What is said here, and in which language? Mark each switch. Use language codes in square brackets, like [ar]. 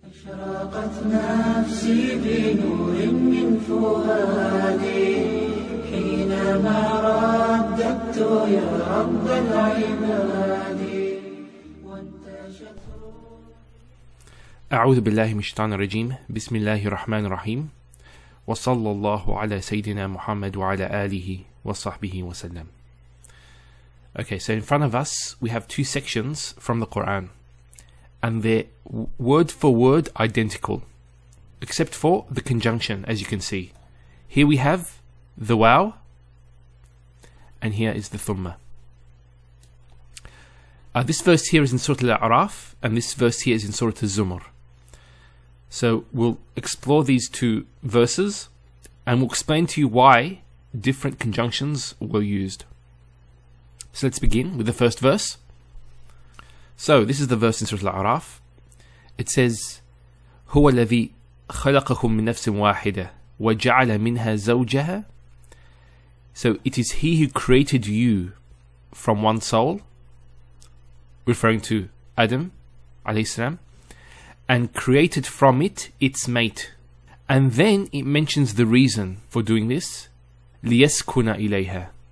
[ar] أشرقت نفسي بنور من فؤادي حينما رددت يا رب العباد وانتشت. أعوذ بالله من الشيطان الرجيم. بسم الله الرحمن الرحيم. وصلى الله على سيدنا محمد وعلى آله وصحبه وسلم. [en] Okay, so in front of us we have two sections from the Qur'an, and they're word for word identical, except for the conjunction, as you can see. Here we have the waw, and here is the thumma. This verse here is in Surah Al-A'raf, and this verse here is in Surah Al-Zumar. So we'll explore these two verses, and we'll explain to you why different conjunctions were used. So let's begin with the first verse. So this is the verse in Surah Al-A'raf. It says, [ar] هو الذي خلقكم من نفس واحدة وجعل منها زوجها. [en] So it is He who created you from one soul, referring to Adam alayhi salam, and created from it its mate. And then it mentions the reason for doing this, [ar] ليسكن إليها.